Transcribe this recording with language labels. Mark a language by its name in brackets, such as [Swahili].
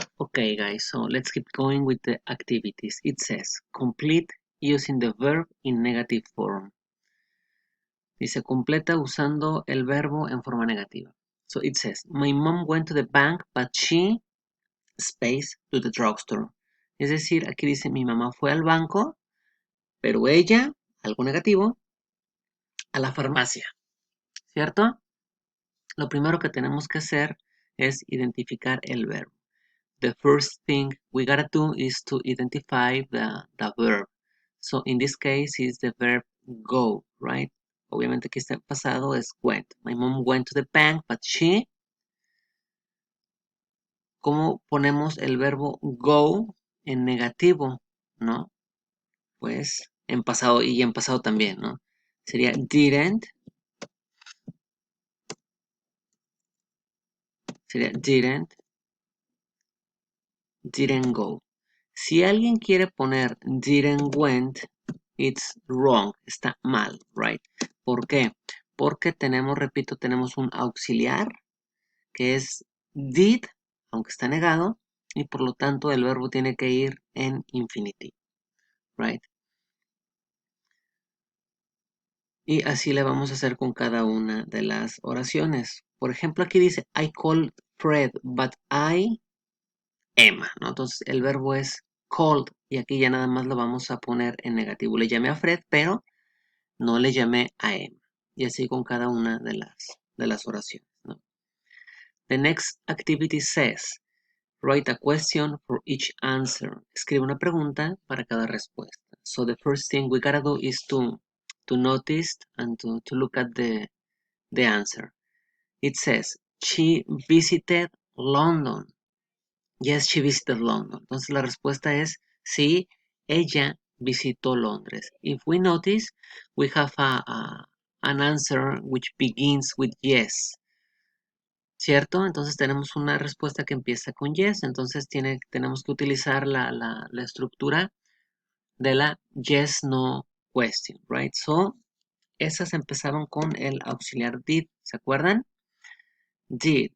[English] Okay, guys, so let's keep going with the activities. It says, complete using the verb in negative form. [Spanish] Dice, completa usando el verbo en forma negativa. [English] So it says, my mom went to the bank, but she, space, to the drugstore. [Spanish] Es decir, aquí dice, mi mamá fue al banco, pero ella, algo negativo, a la farmacia. ¿Cierto? Lo primero que tenemos que hacer es identificar el verbo. [English] The first thing we gotta do is to identify the verb. So in this case is the verb go, right? [Spanish] Obviamente aquí está pasado es went. [English] My mom went to the bank, but she. [Spanish] ¿Cómo ponemos el verbo go en negativo? ¿No? Pues en pasado y en pasado también, ¿no? Sería didn't. Sería didn't go. Si alguien quiere poner didn't went, [English] it's wrong, [Spanish] está mal, right? ¿Por qué? Porque tenemos, repito, tenemos un auxiliar que es did, aunque está negado, y por lo tanto el verbo tiene que ir en infinitive, right? Y así le vamos a hacer con cada una de las oraciones. Por ejemplo, aquí dice, [English] I called Fred, but I Emma, [Spanish] ¿no? Entonces el verbo es called y aquí ya nada más lo vamos a poner en negativo. Le llamé a Fred, pero no le llamé a Emma. Y así con cada una de las oraciones, ¿no? [English] The next activity says, write a question for each answer. [Spanish] Escribe una pregunta para cada respuesta. [English] So the first thing we gotta do is to notice and to look at the answer. It says, she visited London. Yes, she visited London. [Spanish] Entonces la respuesta es sí, ella visitó Londres. [English] If we notice, we have an answer which begins with yes. [Spanish] ¿Cierto? Entonces tenemos una respuesta que empieza con yes. Entonces tenemos que utilizar la estructura de la yes-no question, right? So, esas empezaron con el auxiliar did. ¿Se acuerdan? Did.